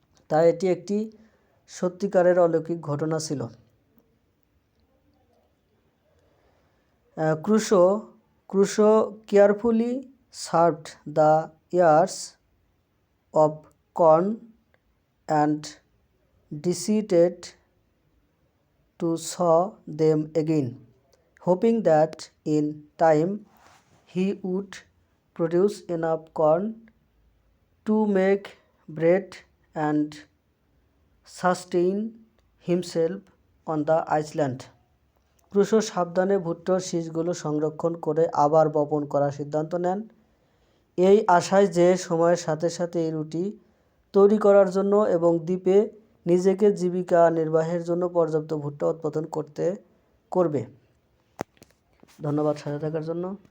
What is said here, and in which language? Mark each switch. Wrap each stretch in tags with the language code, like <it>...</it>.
<bn>তাই এটি একটি সত্যিকারের অলৌকিক ঘটনা ছিল।</bn> <en>Crusoe carefully served the ears of corn and decided to sow them again, hoping that in time he would produce enough corn to make bread and sustain himself on the island.</en> <bn>Crusoe সাবধানে ভুট্টোর শীষগুলো সংরক্ষণ করে আবার বপন করার সিদ্ধান্ত নেন, এই আশায় যে সময়ের সাথে সাথে এই রুটি তৈরি করার জন্য এবং দ্বীপে নিজেকে জীবিকা নির্বাহের জন্য পর্যাপ্ত ভুট্টা উৎপাদন করবে। ধন্যবাদ সাথে থাকার জন্য।</bn>